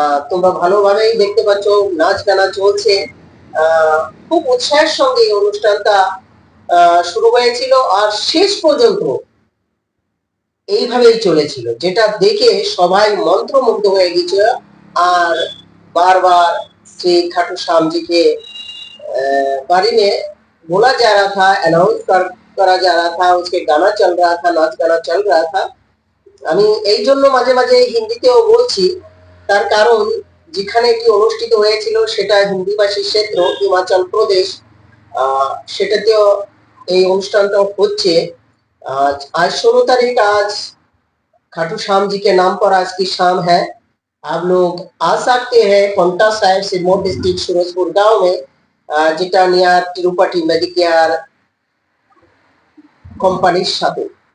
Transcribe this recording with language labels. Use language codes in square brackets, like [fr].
[bn] তোমরা ভালোভাবেই দেখতে পাচ্ছ, নাচ গানা চলছে। খুব উৎসাহের সঙ্গে এই অনুষ্ঠানটা শুরু হয়েছিল আর শেষ পর্যন্ত এইভাবেই চলেছিল, যেটা দেখে সবাই মন্ত্রমুগ্ধ হয়ে গেছিল। [hi] আর बार-बार श्री खाटू श्याम जी के बारे में बोला जा रहा था, अनाउंस करा जा रहा था, उसके गाना चल रहा था, नाच गाना चल रहा था। [bn] আমি এই জন্য মাঝে মাঝে হিন্দিতেও বলছি, তার কারণ যেখানে কি অনুষ্ঠিত হয়েছিল সেটা হিন্দিভাষী ক্ষেত্র হিমাচল প্রদেশ, সেটাতেও এই অনুষ্ঠানটা হচ্ছে। [hi] आज 16 तारीख, आज खाटू श्याम जी के नाम पर आज की शाम है। आप लोग आ सकते हैं पन्टा साहेब सिरमौर डिस्ट्रिक्ट सूरजपुर गांव में, [bn] যেটা নিয়ার তিরুপতি মেডিকেয়ার কোম্পানির সাথে।